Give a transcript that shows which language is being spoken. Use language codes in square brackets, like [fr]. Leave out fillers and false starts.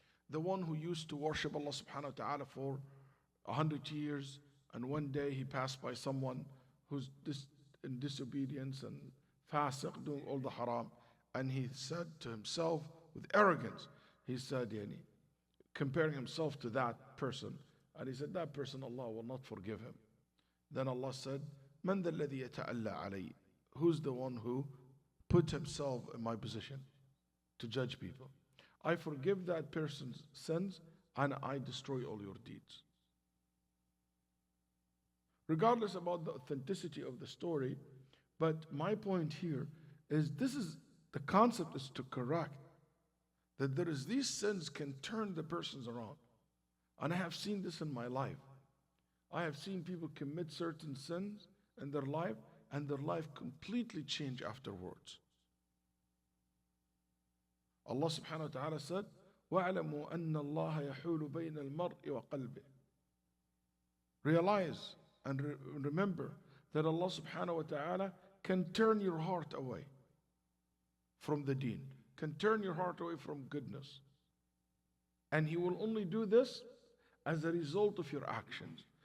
[en] The one who used to worship Allah subhanahu wa ta'ala for 100 years, and one day he passed by someone who's in disobedience and fasiq, doing all the haram, and he said to himself with arrogance, he said, comparing himself to that person, and he said, that person Allah will not forgive him. Then Allah said, [ar] مَنْ ذَا الَّذِي يَتَأَلَّى عَلَيْهِ. [en] Who's the one who put himself in my position to judge people? I forgive that person's sins and I destroy all your deeds. Regardless about the authenticity of the story, but my point here is the concept is to correct that these sins can turn the persons around. And I have seen this in my life. I have seen people commit certain sins in their life and their life completely change afterwards. [ar] Allah subhanahu wa ta'ala said, وَاعْلَمُوا أَنَّ اللَّهَ يَحُولُ بَيْنَ الْمَرْءِ وَقَلْبِهِ. [en] Realize and remember that Allah subhanahu wa ta'ala can turn your heart away from the deen, can turn your heart away from goodness. And He will only do this as a result of your actions.